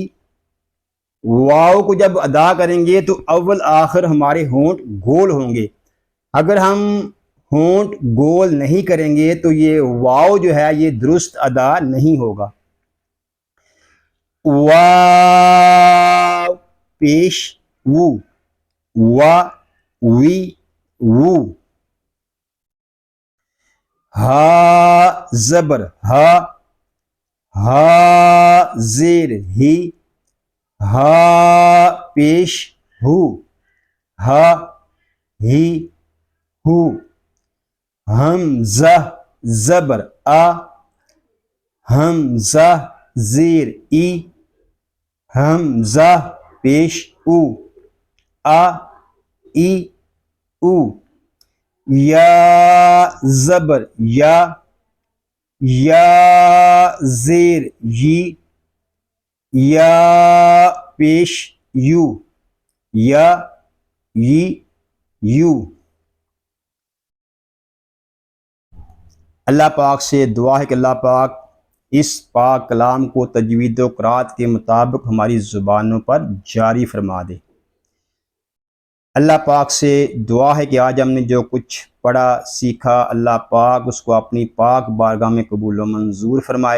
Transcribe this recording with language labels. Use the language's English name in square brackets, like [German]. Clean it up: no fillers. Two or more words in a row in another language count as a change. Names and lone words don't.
[Urdu] واو کو جب ادا کریں گے تو اول آخر ہمارے ہونٹ گول ہوں گے. اگر ہم ہونٹ گول نہیں کریں گے تو یہ واو جو ہے یہ درست ادا نہیں ہوگا. واو پیش وو، وا وی وو. ہا زبر ہا، ہا زیر ہی، ہا پیش ہو، ہا ہی ہو. حمزہ زبر آ، حمزہ زیر ای، حمزہ پیش او، آ ای او. یا زبر یا، یا زیر یی، یا پیش یو، یا یی یو. اللہ پاک سے دعا ہے کہ اللہ پاک اس پاک کلام کو تجوید و قرات کے مطابق ہماری زبانوں پر جاری فرما دے. اللہ پاک سے دعا ہے کہ آج ہم نے جو کچھ پڑھا سیکھا اللہ پاک اس کو اپنی پاک بارگاہ میں قبول و منظور فرمائے.